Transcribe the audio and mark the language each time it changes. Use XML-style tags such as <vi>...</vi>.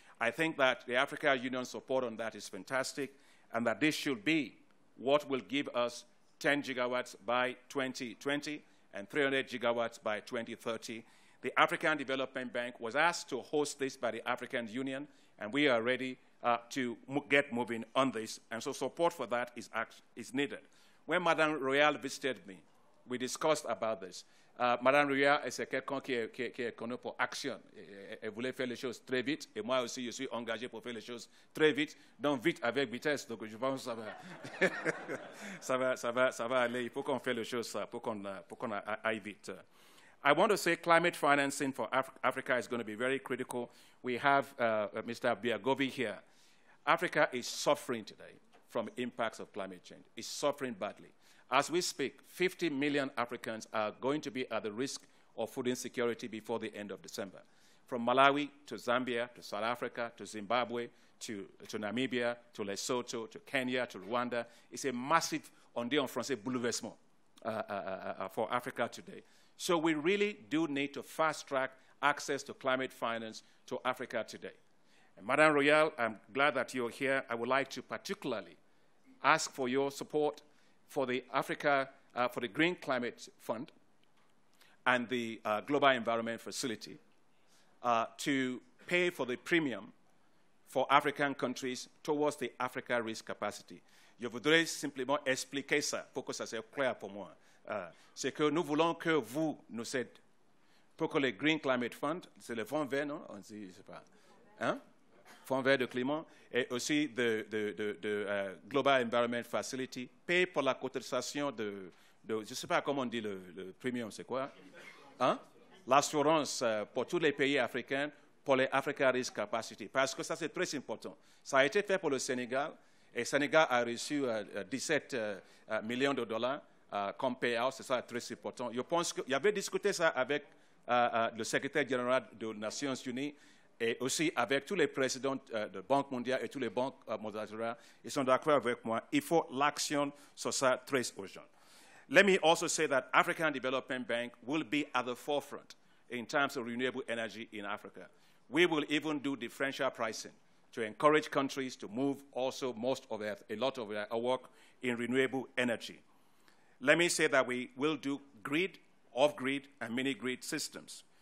<en>I think that the African Union support on that is fantastic, and that this should be what will give us 10 gigawatts by 2020 and 300 gigawatts by 2030. The African Development Bank was asked to host this by the African Union, and we are ready to get moving on this, and so support for that is needed. When Madame Royale visited me, we discussed about this.</en> <fr>Madame Royale est quelqu'un qui est connu pour action. Elle voulait faire les choses très vite, et moi aussi, je suis engagé pour faire les choses très vite, donc vite avec vitesse. Donc je pense que ça va aller. Il faut qu'on fasse les choses pour qu'on aille vite.</fr> <en>I want to say climate financing for Africa is going to be very critical. We have Mr. Biagovi here. Africa is suffering today from impacts of climate change. It's suffering badly. As we speak, 50 million Africans are going to be at the risk of food insecurity before the end of December. From Malawi to Zambia to South Africa to Zimbabwe to Namibia to Lesotho to Kenya to Rwanda, it's a massive,</en> <fr>on dit en français, bouleversement</fr> <en>for Africa today. So we really do need to fast-track access to climate finance to Africa today. And Madame Royale, I'm glad that you're here. I would like to particularly ask for your support for the for the Green Climate Fund and the Global Environment Facility to pay for the premium for African countries towards the Africa Risk Capacity.</en> <fr>Je voudrais simplement expliquer ça pour que ça soit clair pour moi. C'est que nous voulons que vous nous aidiez pour que le Green Climate Fund, c'est le fonds vert, non? On dit, je sais pas. Hein? Fonds vert de climat, et aussi de Global Environment Facility, paye pour la cotisation de je ne sais pas comment on dit le premium, c'est quoi? Hein? L'assurance pour tous les pays africains pour les Africa Risk Capacity, parce que ça c'est très important. Ça a été fait pour le Sénégal, et le Sénégal a reçu 17 millions de dollars comme payout, c'est ça très important. Je pense qu'il y avait discuté ça avec le secrétaire général des Nations Unies, et aussi avec tous les présidents de Banque mondiale et tous les banques multilatérales, ils sont d'accord avec moi. Il faut l'action sur ça très urgent.</fr> <en>Let me also say that African Development Bank will be at the forefront in terms of renewable energy in Africa. We will even do differential pricing to encourage countries to move also a lot of their work in renewable energy. Let me say that we will do grid, off-grid, and mini-grid systems.</en>